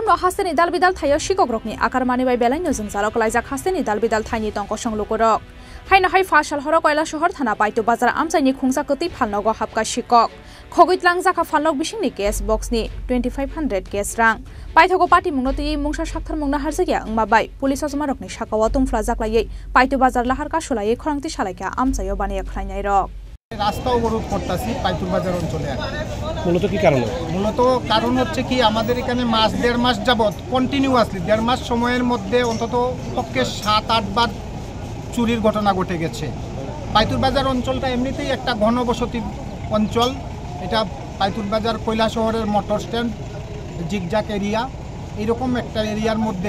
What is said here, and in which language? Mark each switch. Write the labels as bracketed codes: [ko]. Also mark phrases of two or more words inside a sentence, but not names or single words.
[trp] no hasteni dalbidal thayo shikok rokni akar manibai belai nojung jalok laijak hasteni dalbidal thaini tongko songlukorok Hainahai fashal hora koila shahar thana paito bazar amsani khungsakati phalnogo hapka shikok khogoitlang jakha phalnog bisingni gas box ni 2500 gas rang paithogo party mungnote mungsa sakthar mungna harjagya angmabai police asamarokni sakao tungfla jaklai paito bazar lahar kasolai khorangti salaikha amsayo baniya khlainai rok [bn] রাস্তা অবরোধ করতেছি পাইতুর বাজার অঞ্চলে মূলত কি কারণে মূলত কারণ হচ্ছে কি আমাদের এখানে মাস দেড় মাস যাবত কন্টিনিউয়াসলি দেড় মাস সময়ের মধ্যে অন্তত পক্ষে 7-8 বার চুরির ঘটনা ঘটে গেছে পাইতুর বাজার অঞ্চলটা এমনিতেই একটা ঘনবসতি অঞ্চল এটা পাইতুর বাজার কৈলা শহরের [en] motor stand zigzag area [bn] এরকম একটা এরিয়ার মধ্যে